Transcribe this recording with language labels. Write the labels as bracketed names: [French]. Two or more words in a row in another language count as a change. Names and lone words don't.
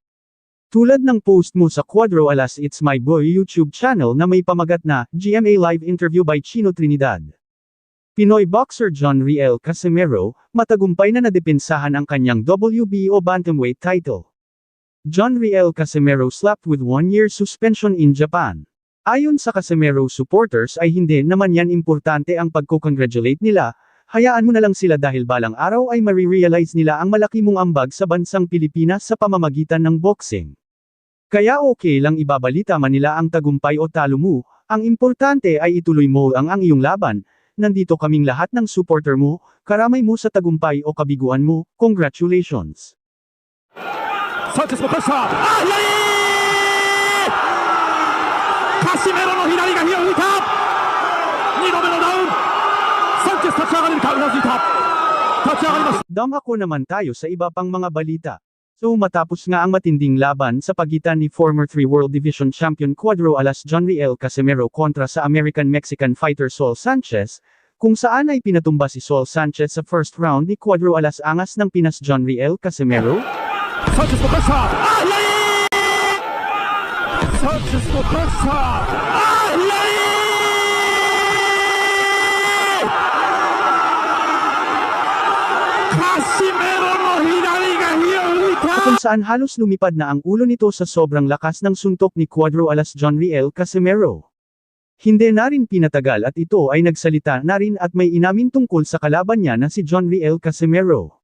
[Filipino] Tulad ng post mo sa Cuadro Alas It's My Boy YouTube channel na may pamagat na, GMA Live Interview by Chino Trinidad. Pinoy boxer John Riel Casimero, matagumpay na nadepensahan ang kanyang [English] WBO bantamweight title. John Riel Casimero slapped with 1-year suspension in Japan. [Filipino] Ayon sa Casimero supporters ay hindi naman yan importante ang pagko-congratulate nila, hayaan mo na lang sila dahil balang araw ay marirealize nila ang malaki mong ambag sa bansang Pilipinas sa pamamagitan ng boxing. Kaya okay lang ibabalita man nila ang tagumpay o talo mo, ang importante ay ituloy mo ang iyong laban. Nandito kaming lahat ng supporter mo, karamay mo sa tagumpay o kabiguan mo, congratulations. [Japanese] Sanchez も出したあ左カシメロの左が火を吹いた2度目のダウンサンチェス立ち上がれるかうなずいた立ち上がります [Filipino] Dumako naman tayo sa iba pang mga balita. So matapos nga ang matinding laban sa pagitan ni [English] former 3 World Division Champion [Filipino] Cuadro Alas John Riel Casimero kontra sa [English] American-Mexican fighter [Filipino] Saul Sanchez, kung saan ay pinatumba si Saul Sanchez sa [English] first round [Filipino] ni Cuadro Alas angas ng Pinas John Riel Casimero. [Japanese] Sanchez も出したあ左サンチェスも出したあ左 [Filipino] Kung saan halos lumipad na ang ulo nito sa sobrang lakas ng suntok ni Cuadro Alas John Riel Casimero. Hindi na rin pinatagal at ito ay nagsalita na rin at may inamin tungkol sa kalaban niya na si John Riel Casimero.